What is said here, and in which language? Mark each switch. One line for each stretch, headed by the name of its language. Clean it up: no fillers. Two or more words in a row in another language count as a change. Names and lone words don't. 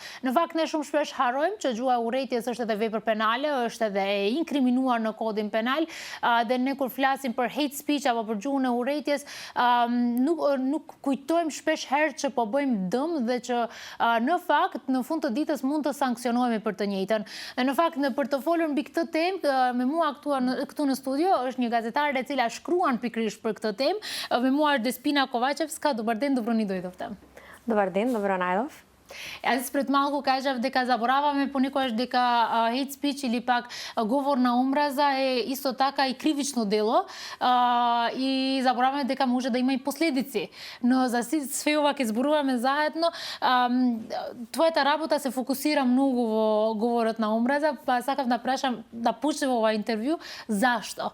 Albanian: Në fakt ne shumë shpesh harrojmë që gjuha e urrejtjes është edhe vepër penale, është edhe e inkriminuar në kodin penal, dhe ne kur flasim për
English: hate speech
Albanian: apo për gjuhën e urrejtjes, nuk kujtojmë shpesh herë që po bëjmë dëm dhe që në fakt në fund të ditës mund të sankcionohemi për të njëjtën. Dhe në fakt për të folur mbi këtë temë, me mua këtu në studio është një gazetare e cila shkruan pikërisht për këtë temë. Me mua është Despina Kovacevska.
Macedonian: Dobar ден, добро ни дојдовте. Dobar ден, добро најдов. Аз пред малку кажав дека забораваме понекогаш дека
English: hate speech
Macedonian: или пак говор на омраза е исто така и кривично дело, и забораваме дека може да има и последици. Но за све ова ќе зборуваме заедно. Твојата работа се фокусира многу во говорот на омраза, па сакав да прашам, да почнеме ова интервју, зашто?